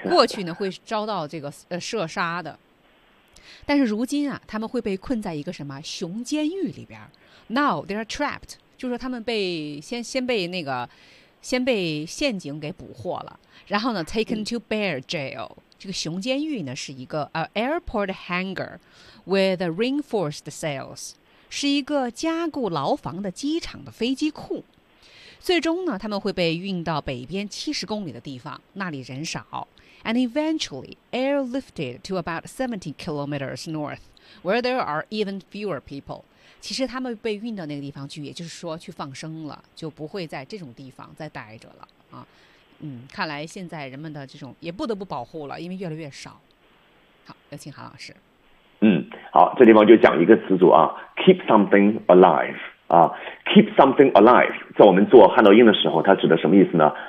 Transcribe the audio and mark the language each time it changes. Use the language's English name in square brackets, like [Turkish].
[Chinese] 过去呢会遭到这个射杀的，但是如今啊，他们会被困在一个什么熊监狱里边 ？ [English] Now they are trapped， [Chinese] 就是说他们被先被陷阱给捕获了，然后呢 ， [English] taken to bear jail。 [Chinese] 这个熊监狱呢是一个 [English] airport hangar with reinforced cells， [Chinese] 是一个加固牢房的机场的飞机库。最终呢，他们会被运到北边70公里的地方，那里人少。 [English] And eventually, airlifted to about 70 kilometers north, where there are even fewer people. [Chinese] 其实他们被运到那个地方去，也就是说去放生了，就不会在这种地方再待着了啊。嗯，看来现在人们的这种也不得不保护了，因为越来越少。好，有请韩老师。嗯，好，这地方就讲一个词组啊 ， [English] keep something alive [Chinese] 啊 ，keep something alive， 在我们做汉道音的时候，它指的什么意思呢？